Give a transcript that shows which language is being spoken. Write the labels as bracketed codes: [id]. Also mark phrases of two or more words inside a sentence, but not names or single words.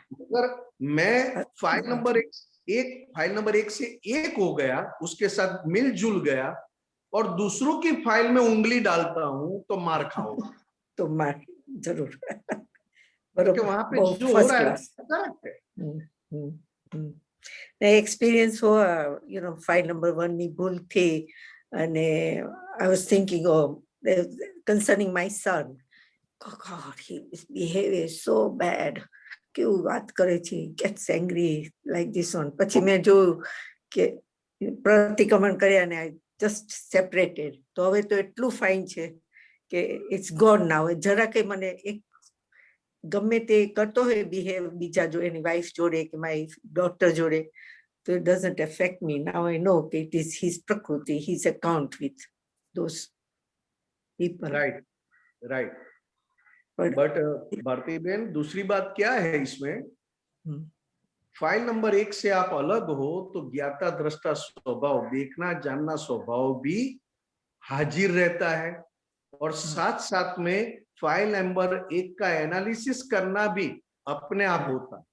[hi] अगर मैं फाइल नंबर एक से एक हो गया, उसके साथ मिलजुल गया और दूसरों की फाइल में उंगली डालता हूं तो मार खाओगे। तो मार जरूर। क्योंकि बरोबर, वहां पे वो जो हो फर्स्ट रहा है क्लास। करेक्ट है। एक्सपीरियन्स हो, फाइल नंबर 1 [gu] ની ભૂલ થઈ અને [en] I was thinking, concerning my son, God, his behavior is so bad. [gu] કેવું વાત કરે છે, [en] gets angry like this one. [gu] પછી મેં જોયું કે પ્રતિક્રમણ કર્યા ને [en] I just separated. [gu] તો હવે તો એટલું ફાઇન છે કે [en] it's gone now. [gu] જરા કઈ મને એક ગમે તે કરતો હોય બિહેવ બીજા જો એની વાઈફ જોડે કે મારી ડોટર જોડે, [en] so it doesn't affect me. Now I know that it is his prakriti, his account with those people. [hi] राइट। [en] But [hi] बट भारती बहन, दूसरी बात क्या है इसमें, फाइल नंबर 1 से आप अलग हो तो ज्ञाता दृष्टा स्वभाव, देखना जानना स्वभाव भी हाजिर रहता है और साथ साथ में फाइल नंबर 1 का एनालिसिस करना भी अपने आप होता है।